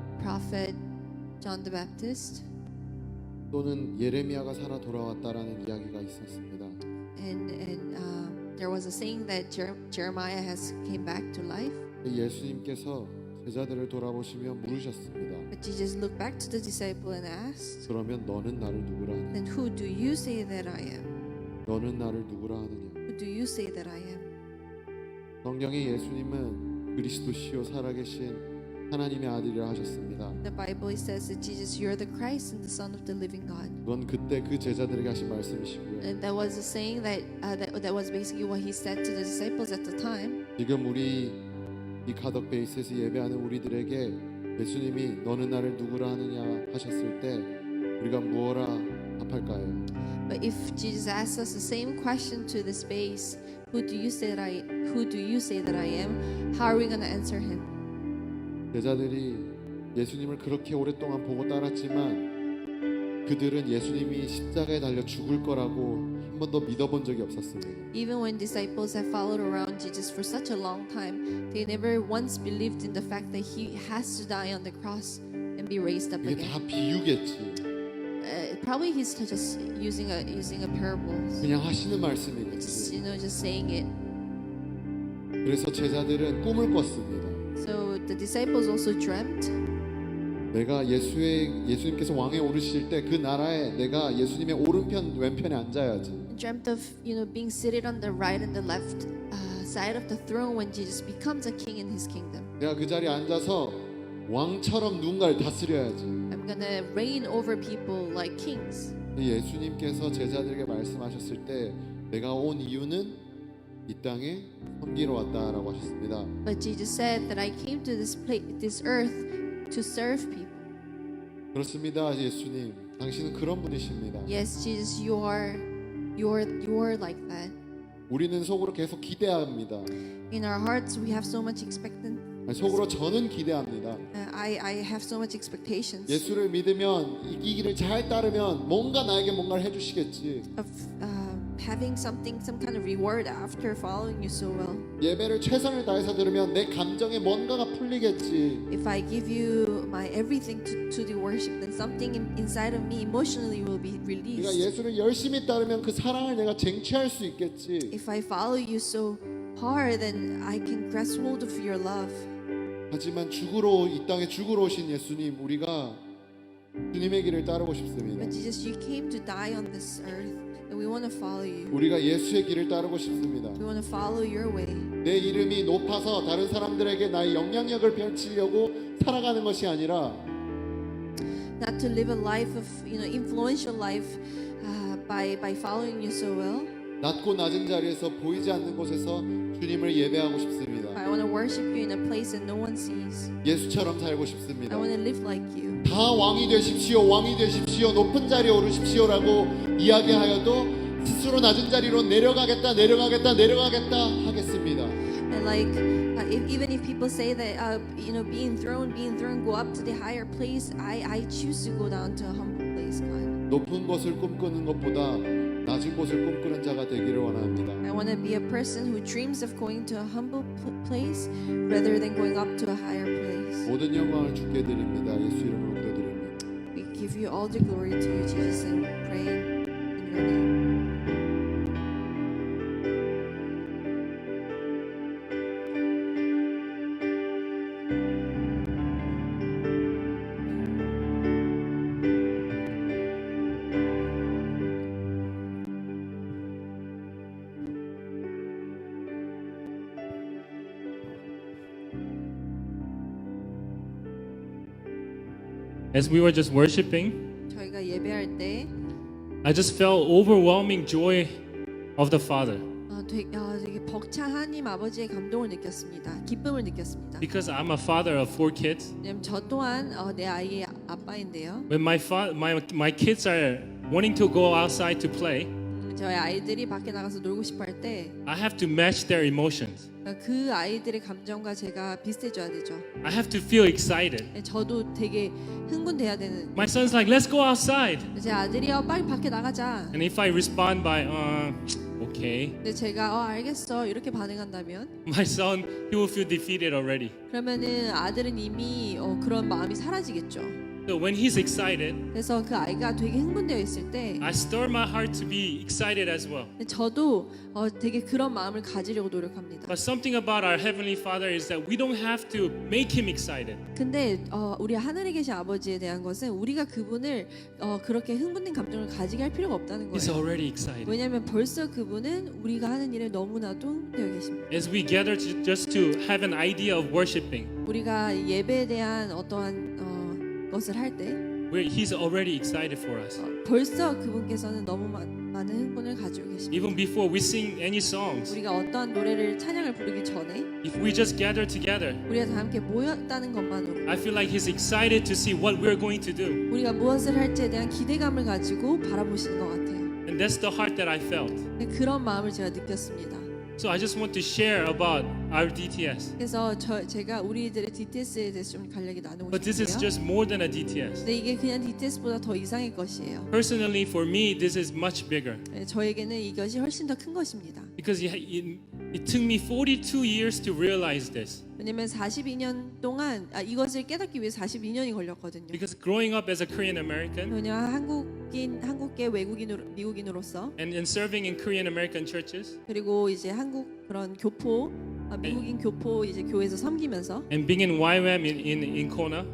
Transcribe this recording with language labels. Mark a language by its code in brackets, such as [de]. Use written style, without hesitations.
[en] Prophet John the Baptist, [ko] 또는 예레미야가 살아 돌아왔다라는 이야기가 있었습니다. [en] and there was a saying that Jeremiah has came back to life. [ko] 예수님께서 제자들을 돌아보시며 물으셨습니다. [en] But Jesus looked back to the disciple and asked, [ko] 그러면 너는 나를 누구라 하느냐? [en] then who do you say that I am? [ko] 너는 나를 누구라 하느냐? [en] Who do you say that I am? [ko] 성경에 예수님은 그리스도시요 살아계신 하나님의 아들이라 하셨습니다. [en] The Bible says that Jesus, you're the Christ and the Son of the living God. [ko] 그건 그때 그 제자들에게 하신 말씀이시고요. [en] And that was a saying that was basically what he said to the disciples at the time. [ko] 지금 우리 이 가덕 베이스에서 예배하는 우리들에게 예수님이 너는 나를 누구라 하느냐 하셨을 때 우리가 무엇라 답할까요? [en] But if Jesus asks us the same question to this base, who do you say that I am? How are we going to answer him? [ko] 제자들이 예수님을 그렇게 오랫동안 보고 따랐지만 그들은 예수님이 십자가에 달려 죽을 거라고 한 번도 믿어본 적이 없었습니다. [en] Even when disciples have followed around Jesus for such a long time, they never once believed in the fact that he has to die on the cross and be raised up [ko] 이게 [en] again. [ko] 다 비유겠지. [en] Probably he's just using a parable. [ko] 그냥 하시는 [en] Just [ko] 말씀이겠지. [en] just saying it. [ko] 그래서 제자들은 꿈을 꿨습니다. [en] So the disciples also dreamt. [ko] 내가 예수님께서 왕에 오르실 때 그 나라에 내가 예수님의 오른편 왼편에 앉아야지. [en] Dreamt of being seated on the right and the left side of the throne when Jesus becomes a king in his kingdom. [ko] 내가 그 자리에 앉아서 왕처럼 누군가를 다스려야지. [en] I'm gonna reign over people like kings. [ko] 예수님께서 제자들에게 말씀하셨을 때 내가 온 이유는 이 땅에 섬기러 왔다라고 하셨습니다. [en] But Jesus said that I came to this earth to serve people. [ko] 그렇습니다, 예수님. 당신은 그런 분이십니다. [en] Yes, Jesus, you are like that. [ko] 우리는 속으로 계속 기대합니다. [en] In our hearts, we have so much [ko] 속으로 저는 기대합니다. [en] I have so much expectations [ko] 예수를 믿으면 이 길을 잘 따르면 뭔가 나에게 뭔가를 해주시겠지. [en] of having some kind of reward after following you so well. [ko] 예배를 최선을 다해서 들으면 내 감정에 뭔가가 풀리겠지. [en] If I give you my everything to the worship, then something inside of me emotionally will be [ko] 네가 [en] released. [ko] 예수를 열심히 따르면 그 사랑을 내가 쟁취할 수 있겠지. [en] If I follow you so hard, then I can grasp hold of your love. [ko] 하지만 이 땅에 죽으러 오신 예수님, 우리가 주님의 길을 따르고 싶습니다. [en] But Jesus, you came to die on this earth, and we want to follow you. [ko] 우리가 예수의 길을 따르고 싶습니다. [en] We want to follow your way. [ko] 내 이름이 높아서 다른 사람들에게 나의 영향력을 펼치려고 살아가는 것이 아니라 [en] Not to live a life of influential life by following you so well. [ko] 낮고 낮은 자리에서 보이지 않는 곳에서 주님을 예배하고 싶습니다. [en] I want to worship you in a place that no one sees. [ko] 예수처럼 살고 [en] I [ko] 싶습니다. [en] want to live like you. [ko] 다 왕이 되십시오, 왕이 되십시오, 높은 자리에 오르십시오라고 이야기하여도 스스로 낮은 자리로 내려가겠다 하겠습니다. [en] And like even if people say that being thrown, go up to the higher place, I choose to go down to a humble place, God. [ko] 높은 곳을 꿈꾸는 것보다 낮은 곳을 꿈꾸는 자가 되기를 원합니다. [en] I want to be a person who dreams of going to a humble place rather than going up to a higher place. [ko] 모든 영광을 주께 드립니다. 예수 이름으로 기도드립니다. [en] We give you all the glory to you, Jesus, and pray in your name. As we were just worshiping, [ko] 저희가 예배할 때 [en] I just felt overwhelming joy of the Father. [ko] 되게 벅찬 하나님 아버지의 감동을 느꼈습니다. 기쁨을 느꼈습니다. [en] because I'm a father of 4 kids. [ko] 왜냐면 저 또한 내 아이의 아빠인데요. [en] When my kids are wanting to go outside to play, [ko] 저희 아이들이 밖에 나가서 놀고 싶어 할 때 [en] I have to match their emotions. [ko] 그 아이들의 감정과 제가 비슷해져야 되죠. [en] I have to feel excited. [ko] 저도 되게 흥분돼야 되는. [en] My son's like, let's go outside. [ko] 제 아들이요, 빨리 밖에 나가자. [en] And if I respond by, okay, [ko] 근데 제가 알겠어 이렇게 반응한다면 [en] my son, he will feel defeated already. [ko] 그러면은 아들은 이미 그런 마음이 사라지겠죠. [en] So when he's excited, [ko] 그래서 그 아이가 되게 흥분되어 있을 때 [en] I stir my heart to be excited as well. [ko] 저도 되게 그런 마음을 가지려고 노력합니다. [en] But something about our Heavenly Father is that we don't have to make him excited. [ko] 근데 우리 하늘에 계신 아버지에 대한 것은 우리가 그분을 그렇게 흥분된 감정을 가지게 할 필요가 없다는 [en] He's [ko] 거예요. [en] already excited. [ko] 왜냐하면 벌써 그분은 우리가 하는 일에 너무나도 흥분되어 계십니다. [en] As we gather just to have an idea of worshiping, [ko] 우리가 예배에 대한 어떠한 것을 할 때 [en] he's already excited for us. [ko] 벌써 그분께서는 너무 많은 흥분을 가지고 계십니다. [en] Even before we sing any songs, [ko] 우리가 어떠한 노래를 찬양을 부르기 전에 [en] if we just gather together, [ko] 우리가 다 함께 모였다는 것만으로 [en] I feel like he's excited to see what we're going to do. [ko] 우리가 무엇을 할지에 대한 기대감을 가지고 바라보시는 것 같아요. [en] And that's the heart that I felt. [ko] 그런 마음을 제가 느꼈습니다. [en] So I just want to share about our DTS. [ko] 그래서 제가 우리들의 DTS에 대해서 좀 간략히 나누고 [en] But this is [ko] 싶은데요. [en] just more than a DTS. [ko] 근데 이게 그냥 DTS보다 더 이상의 것이에요. [en] Personally, for me, this is much bigger [ko] 저에게는 이것이 훨씬 더 큰 것입니다. [en] because it took me 42 years to realize this. [ko] 왜냐면 42년 동안 이것을 깨닫기 위해 42년이 걸렸거든요. [en] Because growing up as a Korean American [ko] 왜냐면 한국계 미국인으로서 [en] and serving in Korean American churches [ko] 그리고 이제 한국 그런 미국인 교포 이제 교회에서 섬기면서 [en] and being in YWAM in Kona,